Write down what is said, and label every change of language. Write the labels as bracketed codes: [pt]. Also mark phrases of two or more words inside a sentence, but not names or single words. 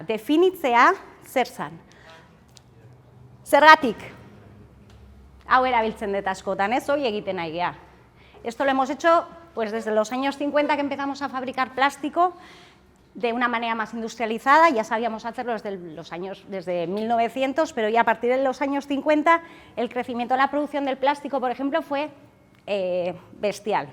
[eu] Definitzea zer zan. Zergatik? Hau erabiltzen dut askotan, ez? Hoi egiten nahi gea. [es] Esto lo hemos hecho pues, desde los años 50 que empezamos a fabricar plástico de una manera más industrializada, ya sabíamos hacerlo desde 1900, pero ya a partir de los años 50 el crecimiento de la producción del plástico, por ejemplo, fue bestial.